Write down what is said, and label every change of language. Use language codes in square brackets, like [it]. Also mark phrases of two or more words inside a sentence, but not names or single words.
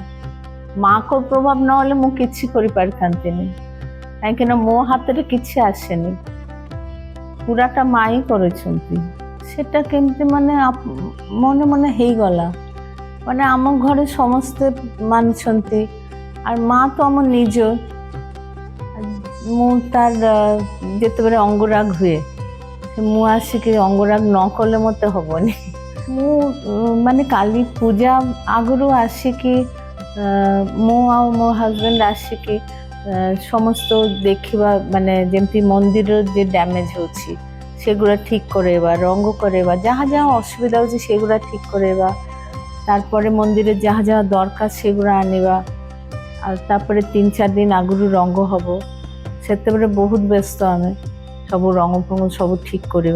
[or] ମାଆଙ୍କ ପ୍ରଭାବ ନହେଲେ ମୁଁ କିଛି କରିପାରିଥାନ୍ତିନି, କାହିଁକିନା ମୋ ହାତରେ କିଛି ଆସେନି, ପୁରାଟା ମା ହିଁ କରିଛନ୍ତି। ସେଟା କେମିତି ମାନେ ମନେ ମନେ ହେଇଗଲା, ମାନେ ଆମ ଘରେ ସମସ୍ତେ ମାନୁଛନ୍ତି ଆଉ ମା ତ ମୋର ନିଜ। ମୁଁ ତାର ଯେତେବେଳେ ଅଙ୍ଗରାଗ ହୁଏ ମୁଁ ଆସିକି ଅଙ୍ଗରାଗ ନ କଲେ ମୋତେ ହବନି। ମୁଁ ମାନେ କାଲି ପୂଜା ଆଗରୁ ଆସିକି ମୁଁ ଆଉ ମୋ ହଜବେଣ୍ଡ ଆସିକି ସମସ୍ତ ଦେଖିବା, ମାନେ ଯେମିତି ମନ୍ଦିରର ଯେ ଡ୍ୟାମେଜ୍ ହେଉଛି ସେଗୁଡ଼ା ଠିକ୍ କରାଇବା, ରଙ୍ଗ କରାଇବା, ଯାହା ଯାହା ଅସୁବିଧା ହେଉଛି ସେଗୁଡ଼ା ଠିକ୍ କରାଇବା, ତାପରେ ମନ୍ଦିରରେ ଯାହା ଯାହା ଦରକାର ସେଗୁଡ଼ା ଆଣିବା, ଆଉ ତାପରେ 3-4 ଦିନ ଆଗରୁ ରଙ୍ଗ ହେବ, ସେତେବେଳେ ବହୁତ ବ୍ୟସ୍ତ ଆମେ ସବୁ ରଙ୍ଗ ଫଙ୍ଗ ସବୁ ଠିକ୍ କରିବା।